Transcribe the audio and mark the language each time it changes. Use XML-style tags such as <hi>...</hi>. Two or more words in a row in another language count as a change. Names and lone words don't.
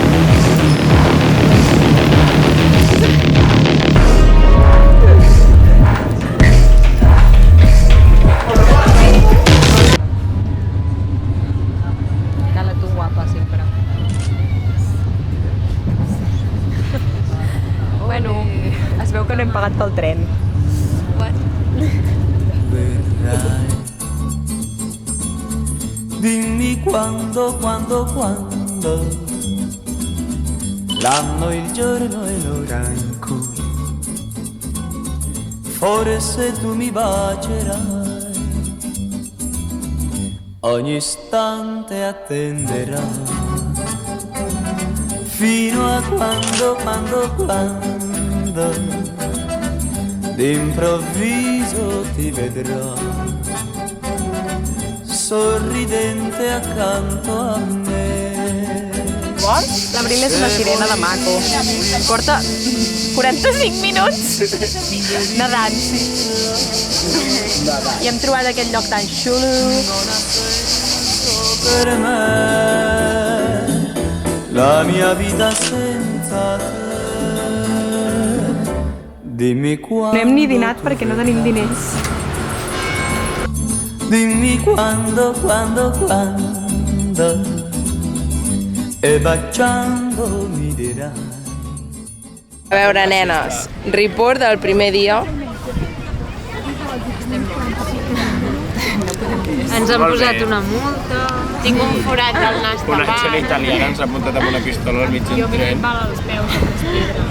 <ca>Cala tu guapa, sempre. Bueno, es veu que no hem pagat pel tren.</ca> <it>Dimmi quando l'anno, il giorno e l'ora in cui forse tu mi bacerai, ogni istante attenderai, fino a quando d'improvviso ti vedrò sorridente accanto a me.</it> <ca>La Brina és una sirena de maco. Porta 45 minuts nedant. I hem trobat aquest lloc tan xulo.</ca> <it>Per me la mia vita senza te. Dimmi quando.</it> <ca>No hem ni dinat perquè no tenim diners.</ca> <it>Dimmi quando e baciando mi dirai.</it> <ca>A veure, nenes, report del primer dia. Ens han posat una multa. Tinc un forat al nas Una tapat. xela italiana ens ha apuntat amb una pistola al mig d'un tren. Val als peus amb les pedres.</ca>